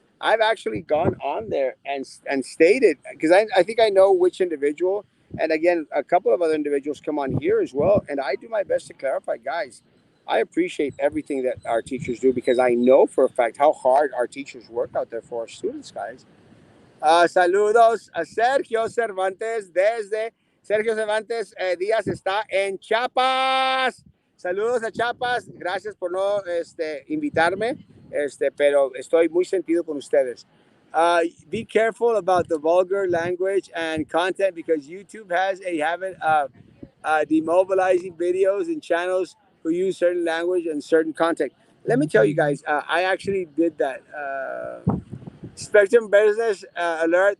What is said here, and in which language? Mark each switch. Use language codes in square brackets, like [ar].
[en] I've actually gone on there and stated because I think I know which individual, and again, a couple of other individuals come on here as well, and I do my best to clarify, guys. I appreciate everything that our teachers do because I know for a fact how hard our teachers work out there for our students, guys. [es] Saludos a Sergio Cervantes desde Sergio Cervantes Díaz está en Chiapas. Saludos a Chiapas. Gracias por no invitarme, pero estoy muy sentido con ustedes. [en] Be careful about the vulgar language and content because YouTube has a habit of demobilizing videos and channels who use certain language and certain content. Let me tell you guys, I actually did that. Spectrum business alert.